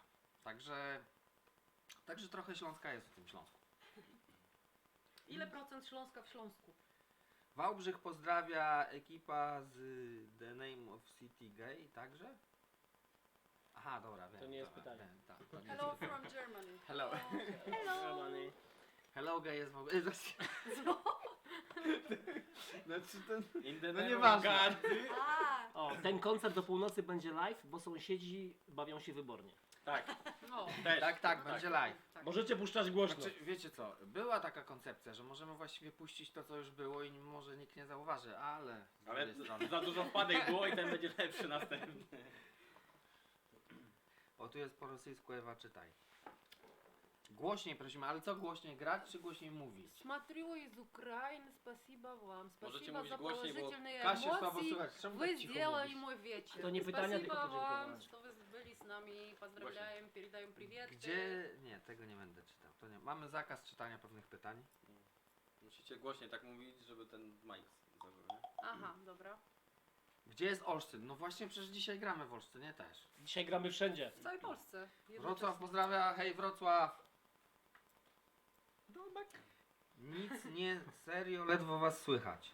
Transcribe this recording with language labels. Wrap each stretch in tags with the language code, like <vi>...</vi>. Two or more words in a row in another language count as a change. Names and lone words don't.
<pl>Także trochę Śląska jest w tym Śląsku. Ile procent Śląska w Śląsku? Wałbrzych pozdrawia ekipa z The Name of City Gay, także? Aha, dobra, wiem. To nie jest dobra, pytanie. wiem, tak, to nie</pl> <en>Hello</en> <pl>jest...</pl> <en>from Germany. Hello. Hello!</en> <pl>Hello gay jest w ogóle... Znaczy ten... No nieważne. A, O, ten koncert do północy będzie live, bo sąsiedzi bawią się wybornie. Tak, No. też. Tak, będzie live. Tak. Możecie puszczać głośno. Znaczy, wiecie co, była taka koncepcja, że możemy właściwie puścić to, co już było i może nikt nie zauważy, ale... z Ale drugiej strony... za dużo wpadek było i ten będzie lepszy następny. O, tu jest po rosyjsku, Ewa, czytaj. Głośniej prosimy, ale co głośniej grać, czy głośniej mówić?</pl> <ru>Смотрю из Украины, спасибо вам.</ru> <pl>Możecie</pl> <ru>Спасибо</ru> <pl>mówić</pl> <ru>за</ru> <pl>głośniej, bo</pl> <ru>положительные</ru> <pl>Каsie słabo</pl> <ru>эмоции.</ru> <pl>słychać, czemu</pl> <ru>Вы</ru> <pl>tak cicho</pl> <ru>сделали</ru> <pl>mówisz?</pl> <ru>мой вечер.</ru> <pl>To nie pytania, tylko</pl> <ru>Спасибо вам,</ru> <pl>podziękowania.</pl> <ru>что вы были с nami. Поздравляем, передаем привет.</ru> <pl>Gdzie... Nie, tego nie będę czytał. To nie... Mamy zakaz czytania pewnych pytań. Musicie głośniej tak mówić, żeby ten mic zażył, nie? Aha, dobra. Gdzie jest Olsztyn? No właśnie, przecież dzisiaj gramy w Olsztynie też. Dzisiaj gramy wszędzie. W całej Polsce. Wrocław pozdrawia, hej Wrocław! Nic nie, serio, ledwo was słychać.</pl>